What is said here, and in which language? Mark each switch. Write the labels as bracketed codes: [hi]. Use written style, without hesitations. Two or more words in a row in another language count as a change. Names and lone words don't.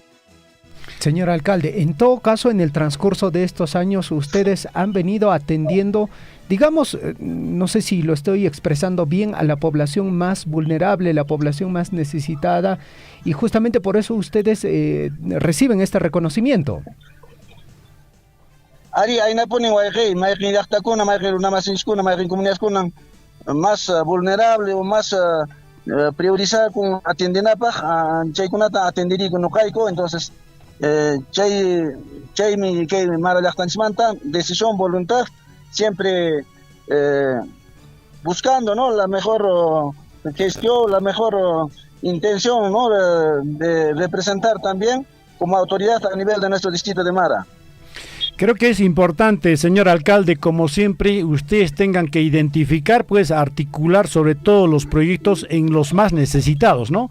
[es] Señor alcalde, en todo caso, en el transcurso de estos años, ustedes han venido atendiendo, digamos, no sé si lo estoy expresando bien, a la población más vulnerable, la población más necesitada, y justamente por eso ustedes reciben este reconocimiento. [qu] Ari, hay naponin wayqi, mayqin llaqtakuna, mayqin runamasinchikuna, mayqin comunidadkuna [es] más vulnerable o más priorizada [qu] con atendinapaq, chaykunata atendiriyku nuqayku, entonces chaymi kay Mara llaqtanchikmanta [es] decisión, voluntad, siempre buscando, ¿no?, la mejor gestión, la mejor intención, ¿no?, de representar también como autoridad a nivel de nuestro distrito de Mara. Creo que es importante, señor alcalde, como siempre, ustedes tengan que identificar, pues articular sobre todo los proyectos en los más necesitados, ¿no?